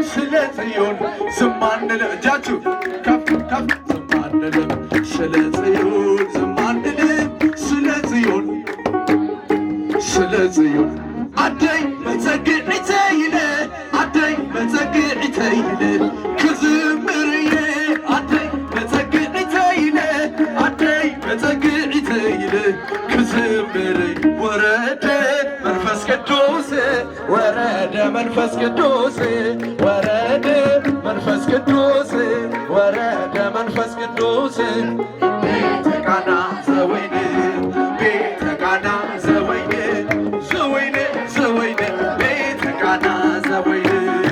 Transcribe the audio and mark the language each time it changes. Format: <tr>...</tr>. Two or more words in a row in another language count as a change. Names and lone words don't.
<am>ስለ ጽዮን ዝም አንልም እጃችሁ ከፍ ከፍ ዝም አንልም ስለ ጽዮን ዝም አንልም ስለ ጽዮን ስለ ጽዮን</am> <ti>አደይ መጸግዒተይለ አደይ መጸግዒተይለ ክዝምርየ አደይ መጸግዒተይለ አደይ መጸግዒተይለ ክዝምርየ</ti> <am>ወረደ መንፈስ ቅዱስ ወረደ መንፈስ ቅዱስ ወረደ መንፈስ ቅዱስ ወረደ መንፈስ</am> <gez>ቅዱስ ቤተ ቃና ዘወይን ቤተ ቃና ዘወይን ዘወይን ዘወይን ቤተ ቃና ዘወይን</gez>